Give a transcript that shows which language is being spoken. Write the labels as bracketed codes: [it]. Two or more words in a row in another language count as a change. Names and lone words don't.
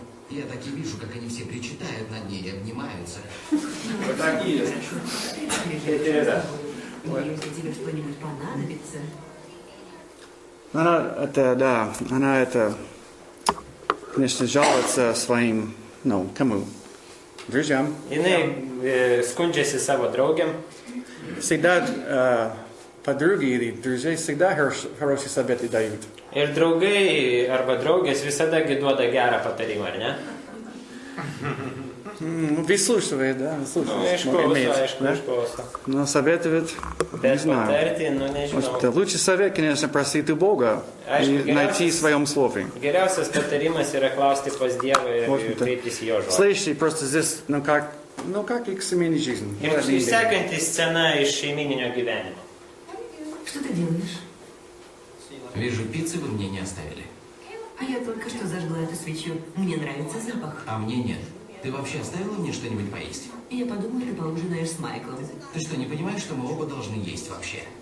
[ru] Я так и вижу, как они все причитают над ней и обнимаются. Вот так и есть. Если тебе что-нибудь понадобится... Она конечно, жалуется своим, кому? Друзьям. [lt] Jinai skundžiasi savo draugėm. [ru] Всегда подруги или друзей всегда хорошие советы дают. [lt] Ir draugai arba draugės visada duoda gerą patarimą, ar ne? [ru] Выслушивает, да? [lt] Išklauso. [ru] Но советует, не знаю. [lt] Nežinau. [ru] Лучший совет, конечно, просить у Бога и найти в своем слове. [lt] Geriausias patarimas yra klausti pas Dievą ir kreiptis į jo žodį. [ru] Следующий просто здесь, как и к семейной жизни. [lt] Ir sekanti scena iš šeimininio gyvenimo. [ru] Что ты делаешь? Вижу, пиццы вы мне не оставили. А я только что зажгла эту свечу. Мне нравится запах. А мне нет. Ты вообще оставила мне что-нибудь поесть? Я подумала, ты поужинаешь с Майклом. Ты что, не понимаешь, что мы оба должны есть вообще?